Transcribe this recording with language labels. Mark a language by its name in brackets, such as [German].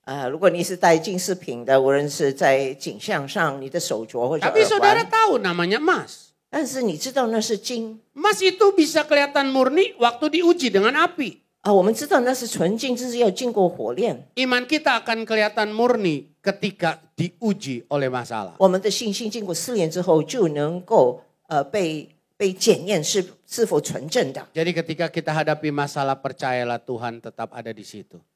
[Chinese] 如果你是戴金饰品的，无论是在颈项上、你的手镯或者 [Indonesian] Tapi saudara [Chinese] 环， [Indonesian] tahu namanya emas. [Chinese] 但是你知道那是金 [Indonesian] Emas itu bisa kelihatan murni waktu diuji dengan api. [Chinese] 啊，我们知道那是纯金，这是要经过火炼。 [Indonesian] Iman kita akan kelihatan murni ketika diuji oleh masalah. [Chinese] 我们的信心经过试炼之后，就能够被检验是否纯正的。 [Indonesian] Jadi ketika kita hadapi masalah, percayalah Tuhan tetap ada di situ.